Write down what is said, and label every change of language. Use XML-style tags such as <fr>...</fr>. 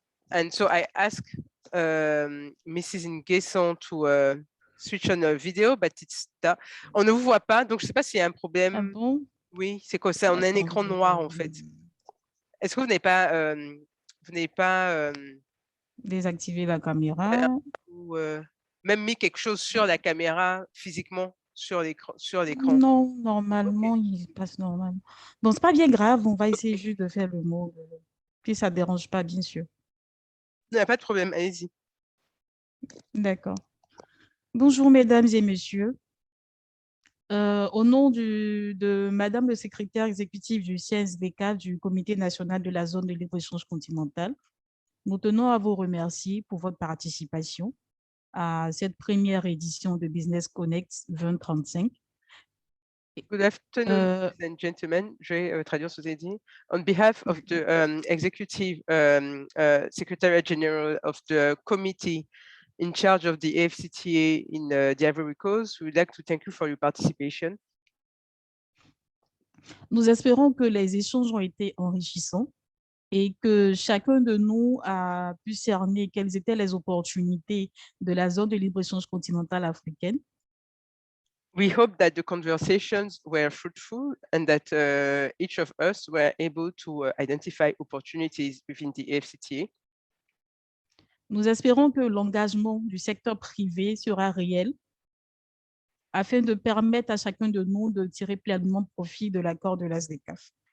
<en>And so I asked Mrs. Nguesson to switch on a video, but it's that.</en> <fr>On ne vous voit pas, donc je ne sais pas s'il y a un problème. Ah bon? Oui, c'est quoi ça? On a un écran noir en fait. Est-ce que vous n'avez pas, désactiver la caméra ou même mis quelque chose sur la caméra physiquement sur l'écran? Non, normalement, il passe normalement. Bon, c'est pas bien grave, on va essayer juste de faire le mot. Puis ça ne dérange pas, bien sûr. Il n'y a pas de problème, allez-y. D'accord. Bonjour, mesdames et messieurs. Au nom de Madame le secrétaire exécutif du CSDK, du Comité national de la zone de libre-échange continentale, nous tenons à vous remercier pour votre participation à cette première édition de Business Connect 2035.</fr> <en>Good afternoon, ladies and gentlemen.</en> <fr>Je vais traduire ce que vous avez dit.</fr> <en>On behalf of the Executive Secretariat General of the Committee in charge of the AFCTA in the Ivory Coast, we would like to thank you for your participation.</en> <fr>Nous espérons que les échanges ont été enrichissants et que chacun de nous a pu cerner quelles étaient les opportunités de la zone de libre-échange continentale africaine.</fr> <en>We hope that the conversations were fruitful and that each of us were able to identify opportunities within the AFCTA.</en> <fr>Nous espérons que l'engagement du secteur privé sera réel afin de permettre à chacun de nous de tirer pleinement profit de l'accord de la SDCAF.</fr>